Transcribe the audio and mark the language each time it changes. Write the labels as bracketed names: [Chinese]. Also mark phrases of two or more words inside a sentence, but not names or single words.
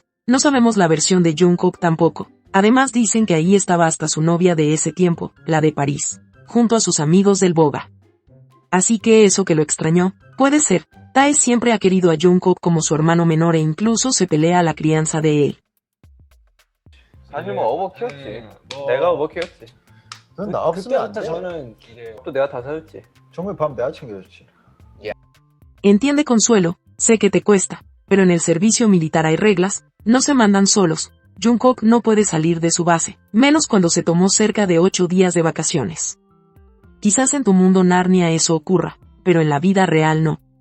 [Spanish] No sabemos la versión de Jungkook tampoco. Además dicen que ahí estaba hasta su novia de ese tiempo, la de París, junto a sus amigos del Boga. Así que eso que lo extrañó, puede ser. Tae siempre ha querido a Jungkook como su hermano menor e incluso se pelea a la crianza de él. [Korean] 사실 뭐 어버 키웠지. 내가 어버 키웠지. 넌 나 없으면 안 크리스마스 돼. 저는 이제 또 내가 다 사줬지. 정말 밥 내가 챙겨줬지. [Spanish] Entiende Consuelo, sé que te cuesta, pero en el servicio militar hay reglas, no se mandan solos. Jungkook no puede salir de su base, menos cuando se tomó cerca de 8 días de vacaciones. Quizás en tu mundo Narnia eso ocurra, pero en la vida real no.